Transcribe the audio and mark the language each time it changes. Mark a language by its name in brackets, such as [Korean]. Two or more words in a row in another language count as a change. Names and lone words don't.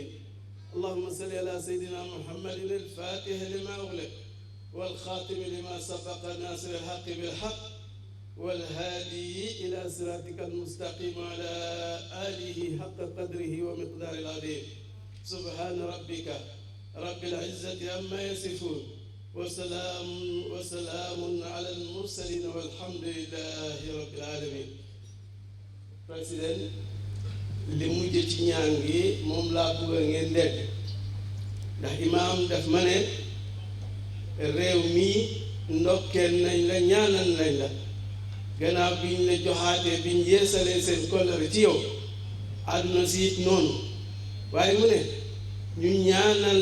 [Arabic] اللهم صل على سيدنا محمد الفاتح لما أغلق والخاتم لما سبق ناصر الحق بالحق والهادي إلى صراطك المستقيم وعلى آله حق قدره ومقدار العظيم. سبحان ربك رب العزة عما يصفون وسلام على المرسلين والحمد لله رب العالمين. [Wolof] Président, li mujj ci ñaan gi moom laa bëgg ngeen dégg ndax imaam daf ma ne réew mi ndokkeel nañ la ñaanal nañ la gannaaw biñ la joxaatee biñ yeesalee seen kóllëre ci yow àdduna si it noonu waaye mu ne ñu ñaanal